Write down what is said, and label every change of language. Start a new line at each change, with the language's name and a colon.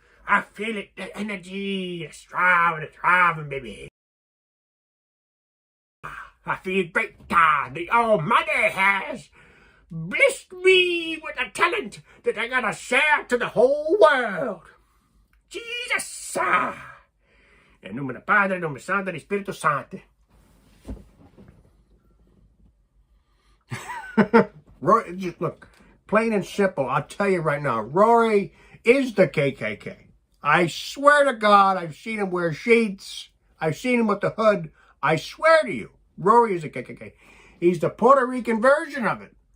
English: I feel it, the energy, the striving, baby. I feel great God, the Almighty has blessed me with a talent that I gotta share to the whole world. Jesus!
Spanish: En nombre del Padre, en nombre del Santo, del Espíritu Santo.
English: Rory, just look, plain and simple, I'll tell you right now, Rory is the KKK. I swear to God, I've seen him wear sheets. I've seen him with the hood. I swear to you, Rory is a KKK. He's the Puerto Rican version of it.